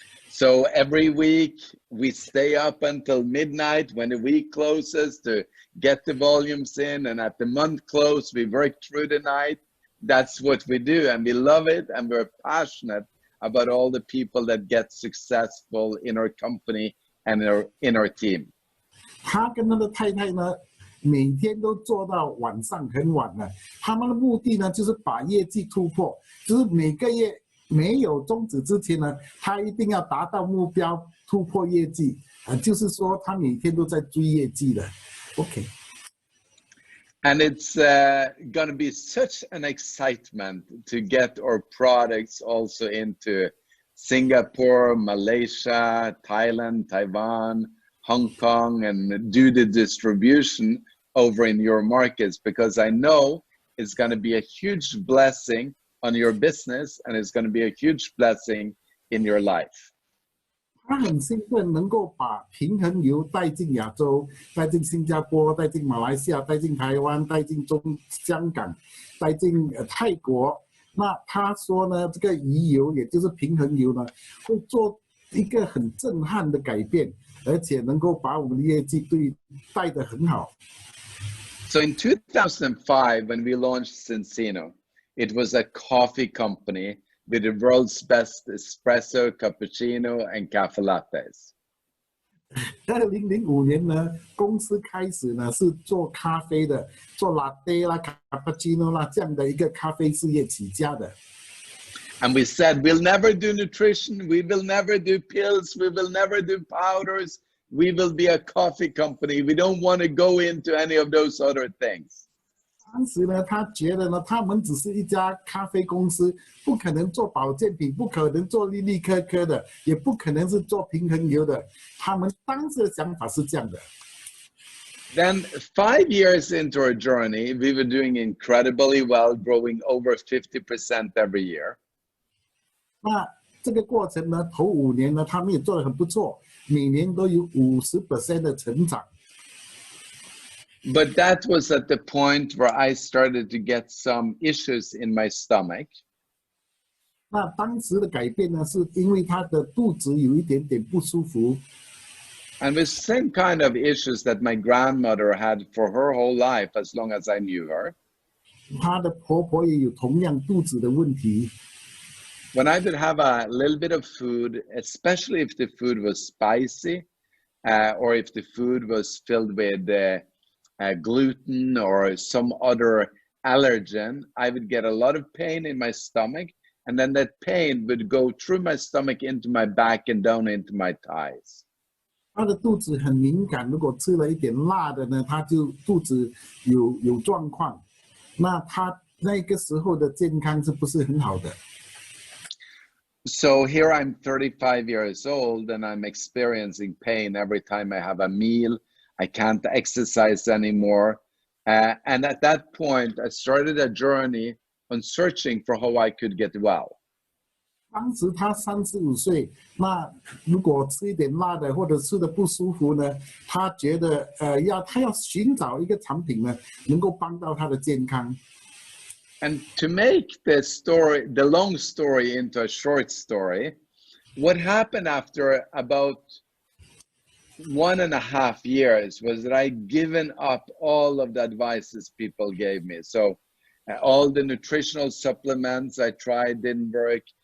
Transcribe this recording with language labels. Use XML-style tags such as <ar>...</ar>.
<en>So every week we stay up until midnight when the week closes to get the volumes in, and at the month close we work through the night. That's what we do, and we love it, and we're passionate about all the people that get successful in our company and in our team.</en> <zh>他跟他的太太呢，每天都做到晚上很晚了。他们的目的呢，就是把业绩突破，就是每个月没有终止之前呢，他一定要达到目标，突破业绩。就是说他每天都在追业绩的。 OK。</zh> <en>And it's going to be such an excitement to get our products also into Singapore, Malaysia, Thailand, Taiwan, Hong Kong, and do the distribution over in your markets, because I know it's going to be a huge blessing on your business, and it's going to be a huge blessing in your life.</en> <zh>他很兴奋，能够把平衡油带进亚洲，带进新加坡，带进马来西亚，带进台湾，带进香港，带进泰国。那他说呢，这个鱼油也就是平衡油呢，会做一个很震撼的改变，而且能够把我们的业绩带得很好。</zh> <en>So in 2005, when we launched Zinzino, it was a coffee company with the world's best espresso, cappuccino, and cafe lattes.</en> <zh>2005年呢，公司开始呢是做咖啡的，做 latte 啦、cappuccino 啦这样的一个咖啡事业起家的。</zh> <en>And we said, we'll never do nutrition, we will never do pills, we will never do powders, we will be a coffee company. We don't want to go into any of those other things.</en> <zh>当时呢，他觉得呢，他们只是一家咖啡公司，不可能做保健品，不可能做粒粒颗颗的，也不可能是做平衡油的。他们当时的想法是这样的。</zh> <en>Then 5 years into our journey, we were doing incredibly well, growing over 50% every year.</en> <zh>那这个过程呢，头5年呢，他们也做得很不错，每年都有50% 的成长。</zh> <en>But that was at the point where I started to get some issues in my stomach.</en> <zh>那当时的改变呢，是因为他的肚子有一点点不舒服。</zh> <en>And the same kind of issues that my grandmother had for her whole life, as long as I knew her.</en> <zh>她的婆婆也有同样肚子的问题。</zh> <en>When I would have a little bit of food, especially if the food was spicy, or if the food was filled with gluten or some other allergen, I would get a lot of pain in my stomach, and then that pain would go through my stomach into my back and down into my thighs.</en> <zh>他的肚子很敏感，如果吃了一点辣的呢，他就肚子有状况。那他那个时候的健康是不是很好的？</zh> <en>So here I'm 35 years old, and I'm experiencing pain every time I have a meal. I can't exercise anymore. And at that point, I started a journey on searching for how I could get well.</en> <zh>当时他35岁，那如果吃一点辣的或者吃的不舒服呢，他觉得他要寻找一个产品呢，能够帮到他的健康。</zh> <en>And to make the long story into a short story, what happened after about 1.5 years was that I'd given up all of the advices people gave me. So all the nutritional supplements I tried didn't work.</en>